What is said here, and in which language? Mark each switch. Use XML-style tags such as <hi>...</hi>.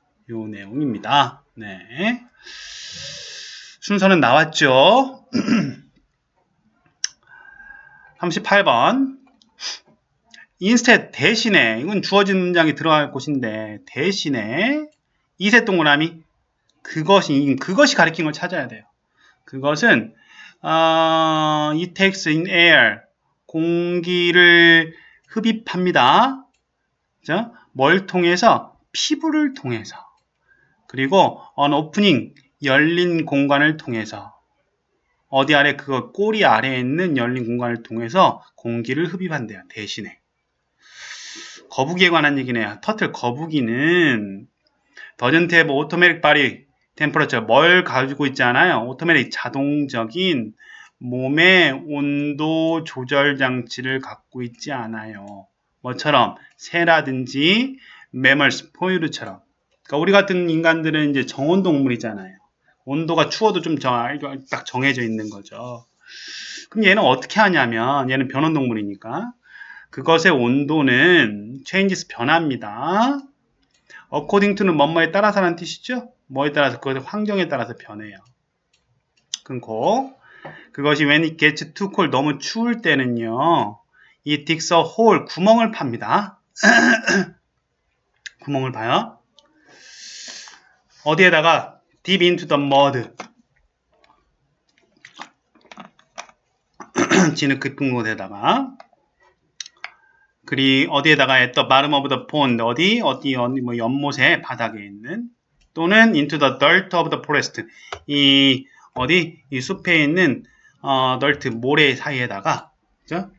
<ko>요 내용입니다. 네. 순서는 나왔죠. 38번.</ko> <en>instead</en> <ko>대신에 이건 주어진 문장이 들어갈 곳인데 대신에 이세 동그라미 그것이 가리킨 걸 찾아야 돼요.</ko> <en>그것은 it takes in air</en> <ko>공기를 흡입합니다. 자, 뭘 통해서? 피부를 통해서. 그리고</ko> <en>an opening</en> <ko>열린 공간을 통해서 어디 아래 그거 꼬리 아래에 있는 열린 공간을 통해서 공기를 흡입한대요. 대신에. 거북이에 관한 얘기네요. 터틀 거북이는</ko> <en>doesn't have automatic body temperature</en> <ko>뭘 가지고 있지 않아요. automatic 자동적인 몸의 온도 조절 장치를 갖고 있지 않아요. 뭐처럼 새라든지 mammals, 포유류처럼. 그러니까 우리 같은 인간들은 이제 정온 동물이잖아요. 온도가 추워도 좀 딱 정해져 있는 거죠. 그럼 얘는 어떻게 하냐면 얘는 변온 동물이니까 그것의 온도는 changes 변합니다.</ko> <en>according to</en> <ko>는 뭐뭐에 따라서라는 뜻이죠. 뭐에 따라서 그것의 환경에 따라서 변해요. 끊고 그것이</ko> <en>when it gets too cold</en> <ko>너무 추울 때는요.</ko> <en>it digs a hole</en> <ko>구멍을 팝니다. 구멍을 파요. 어디에다가</ko> <en>deep into the mud</en> <ko>진흙 깊은 곳에다가 그리 어디에다가</ko> <en>at the bottom of the pond</en> <ko>어디 뭐 연못의 바닥에 있는 또는</ko> <en>into the dirt of the forest</en> <ko>이 숲에 있는</ko> <en>dirt</en> <ko>모래 사이에다가 그죠?</ko>